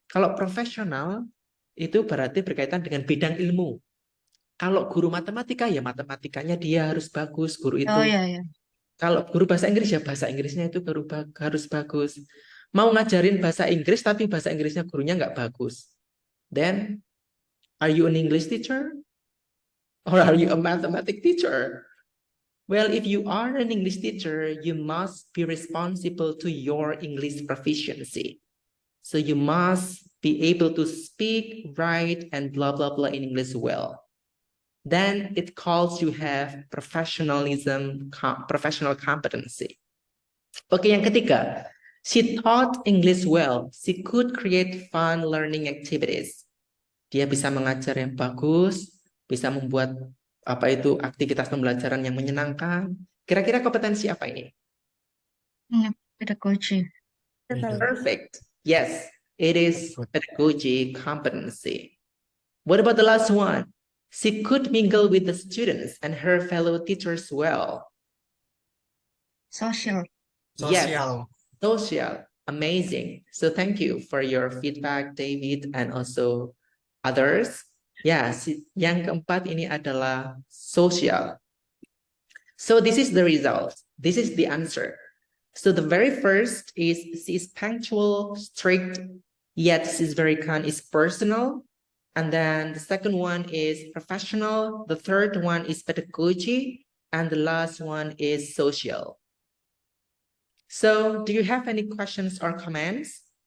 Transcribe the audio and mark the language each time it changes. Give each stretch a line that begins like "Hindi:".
Indonesian: Kalau profesional itu berarti berkaitan dengan bidang ilmu. Kalau guru matematika ya matematikanya dia harus bagus, guru itu. Oh ya ya. Kalau guru bahasa Inggris ya bahasa Inggrisnya itu harus bagus. Mau ngajarin bahasa Inggris tapi bahasa Inggrisnya gurunya nggak bagus.
English: Then, are you an English teacher? Or are you a mathematics teacher? Well, if you are an English teacher, you must be responsible to your English proficiency. So you must be able to speak, write, and blah, blah, blah in English well. Then it calls you have professionalism, professional competency.
Indonesian: Oke, yang ketiga,
English: she taught English well. She could create fun learning activities.
Indonesian: Dia bisa mengajar yang bagus, bisa membuat aktivitas pembelajaran yang menyenangkan. Kira-kira kompetensi apa ini?
English: Pedagogy. Perfect. Yes, it is pedagogy competency. What about the last one? She could mingle with the students and her fellow teachers well. Social. Yes, Social. social. Amazing. So thank you for your feedback, David, and also others.
Indonesian: Ya, yang keempat ini adalah social.
English: So this is the result. This is the answer. So the very first is she is punctual, strict, yet she's very kind, is personal. And then the second one is professional. The third one is pedagogy. And the last one is social. So do you have any questions or comments?